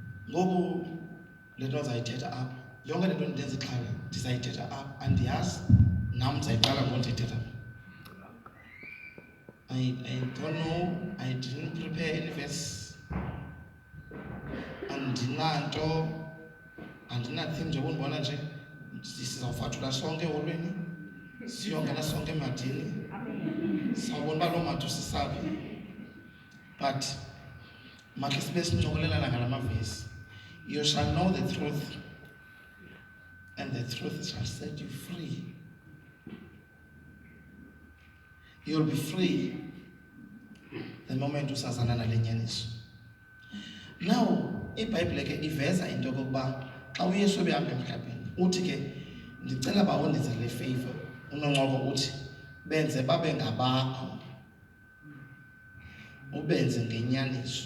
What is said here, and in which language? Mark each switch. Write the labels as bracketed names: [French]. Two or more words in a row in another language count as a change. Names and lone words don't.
[Xhosa] ngoku le nto ndizayithetha apha yonke le nto ndenza ixhala ndizayithetha apha andiyazi nam ndizayiqala ngondithetha [English] I don't know, I didn't prepare any verse [Xhosa] andinanto andinathing nje undibona nje sizawufathula sonke eholweni siyongena sonke emadini sawubona uba loo madi usisaphi but makhe sibe sincokolelana ngala mavesi. [English] You shall know the truth and the truth shall set you free. You'll be free the moment [Xhosa] usazana nale nyaniso. Now iBhayibhile ke iveza into yokuba xa uYesu ebehamba emhlabeni uthi ke ndicela bawondeze le favor uNoncoko uthi benze babe ngabakho ubenze ngenyaniso.